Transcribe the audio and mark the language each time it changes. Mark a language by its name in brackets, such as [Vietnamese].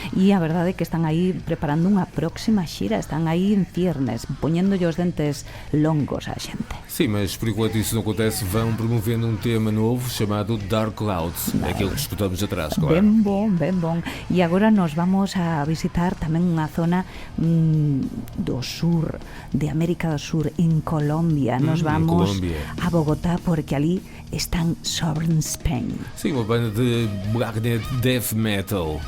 [Galician] E a verdade é que están aí preparando unha próxima xira, están aí en ciernes, poñéndolle os dentes longos á xente. [Portuguese] Sim, mas por enquanto isso não acontece, vão promovendo um tema novo chamado Dark Clouds, aquele que escutamos atrás, claro. [Galician] Ben bom. E agora nos vamos a visitar tamén unha zona do sur, de América do Sur, en Colombia. Nos vamos a Bogotá, porque ali están Sovereign Spain. [Portuguese] Sim, uma banda de black death metal.